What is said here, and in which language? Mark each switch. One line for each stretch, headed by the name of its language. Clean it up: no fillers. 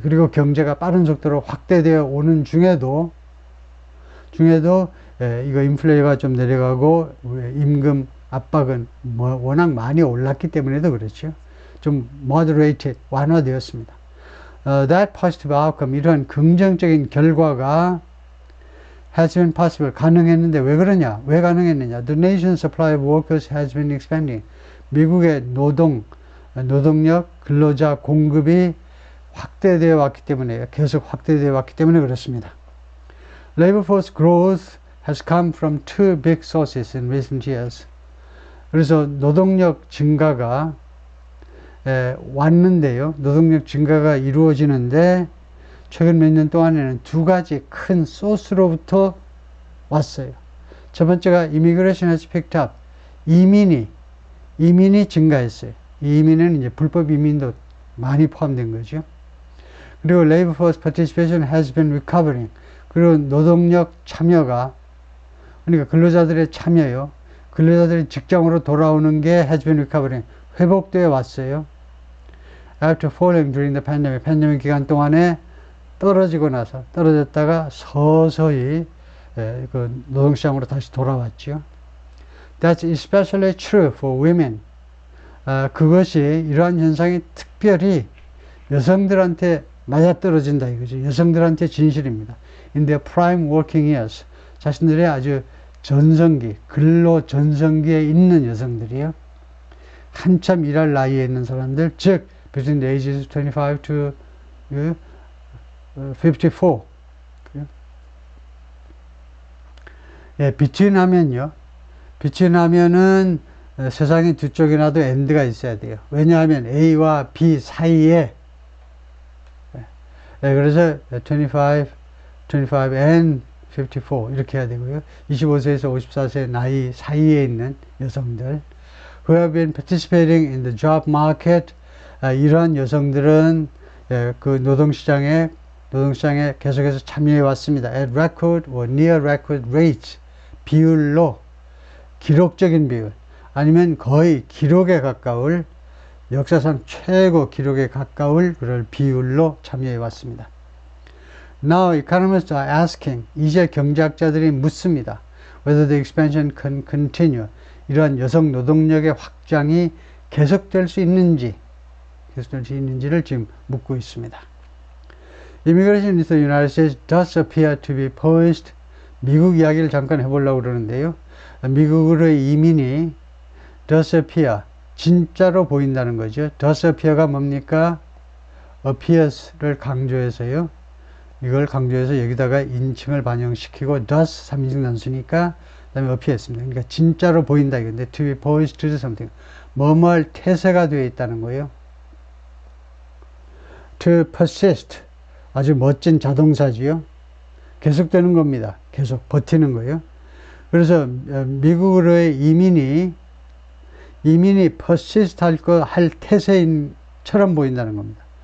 Korean: 그리고 경제가 빠른 속도로 확대되어 오는 중에도 이거 인플레가 좀 내려가고 임금 압박은 워낙 많이 올랐기 때문에도 그렇죠. 좀 moderated, 완화되었습니다. That positive outcome, 이런 긍정적인 결과가 has been possible, 가능했는데 왜 그러냐? 왜 가능했느냐?
English: The nation's supply of workers has been expanding.
Korean: 미국의 노동력, 근로자 공급이 확대되어 왔기 때문에, 계속 확대되어 왔기 때문에 그렇습니다.
English: Labor force growth has come from two big sources in recent years.
Korean: 그래서 노동력 증가가 왔는데요. 노동력 증가가 이루어지는데 최근 몇 년 동안에는 두 가지 큰 소스로부터 왔어요.
English: 첫 번째가 immigration has picked up.
Korean: 이민이 증가했어요. 이민은 이제 불법 이민도 많이 포함된 거죠.
English: 그리고 labor force participation has been recovering.
Korean: 그리고 노동력 참여가, 그러니까 근로자들의 참여요. 근로자들이 직장으로 돌아오는 게 has been recovering. 회복되어 왔어요.
English: After falling during the pandemic.
Korean: 팬데믹 기간 동안에 떨어졌다가 서서히 그 노동시장으로 다시 돌아왔죠.
English: That's especially true for women.
Korean: 그것이, 이러한 현상이 특별히 여성들한테 맞아떨어진다 이거죠. 여성들한테 진실입니다.
English: In their prime working years.
Korean: 자신들의 아주 근로 전성기에 있는 여성들이요. 한참 일할 나이에 있는 사람들, 즉, between the ages of 25 to 54. 예, between 하면은 세상에 두 쪽이나도 and가 있어야 돼요. 왜냐하면 A와 B 사이에, 그래서 25 and 54 이렇게 해야 되고요.
English: 25세에서 54세 나이 사이에 있는 여성들, who have been participating in the job market.
Korean: 이러한 여성들은 그 노동시장에 계속해서 참여해 왔습니다.
English: At record or near record rates.
Korean: 비율로, 기록적인 비율, 아니면 거의 기록에 가까울, 역사상 최고 기록에 가까울 그럴 비율로 참여해 왔습니다.
English: Now economists are asking.
Korean: 이제 경제학자들이 묻습니다.
English: Whether the expansion can continue.
Korean: 이러한 여성 노동력의 확장이 계속될 수 있는지를 지금 묻고 있습니다.
English: Immigration into the United States does appear to be poised.
Korean: 미국 이야기를 잠깐 해보려고 그러는데요. 미국으로의 이민이 does appear, 진짜로 보인다는 거죠. does appear 가 뭡니까? appears를 강조해서요. 이걸 강조해서 여기다가 인칭을 반영시키고 does 3인칭 단수니까 그 다음에 appears입니다. 그러니까 진짜로 보인다 이건데 to be poised to do something. 뭐뭐할 태세가 되어 있다는 거예요. to persist, 아주 멋진 자동사지요. 계속되는 겁니다. 계속 버티는 거예요. 그래서 미국으로의 이민이 이민이 persist 할 태세인처럼 보인다는 겁니다.